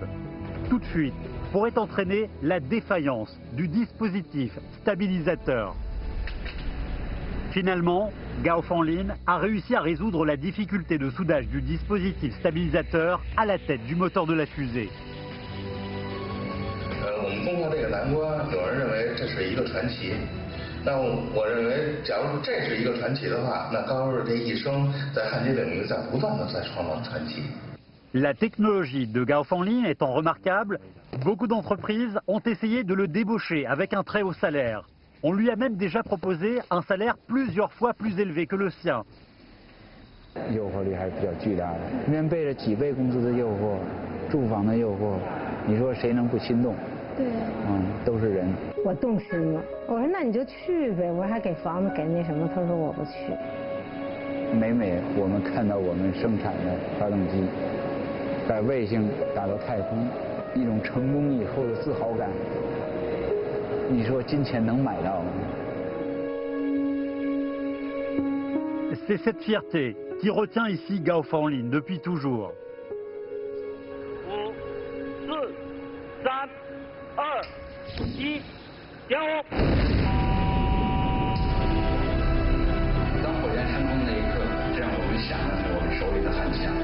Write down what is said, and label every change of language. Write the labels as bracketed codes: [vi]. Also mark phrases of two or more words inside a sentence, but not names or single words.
[fr] Toute fuite pourrait entraîner la défaillance du dispositif stabilisateur. Finalement, Gao Fanlin a réussi à résoudre la difficulté de soudage du dispositif stabilisateur à la tête du moteur de la fusée. [zh] 我们通过这个难关，有人认为这是一个传奇。那我认为，假如这是一个传奇的话，那高师傅这一生在焊接领域在不断的在创造传奇。 [fr] La technologie de Gao Fanlin étant remarquable, beaucoup d'entreprises ont essayé de le débaucher avec un très haut salaire. On lui a même déjà proposé un salaire plusieurs fois plus élevé que le sien. [zh] 诱惑力还是比较巨大的，面背着几倍工资的诱惑，住房的诱惑，你说谁能不心动？对，都是人。我动心了，我说那你就去呗，我还给房子给那什么，他说我不去。每我们看到我们生产的发动机把卫星打到太空，一种成功以后的自豪感，你说金钱能买到吗？ [fr] C'est cette fierté qui retient ici Gao Fanlin depuis toujours. [zh] 5、4、3、2、1，点火！当火箭升空那一刻，这让我们想的是我们手里的焊枪。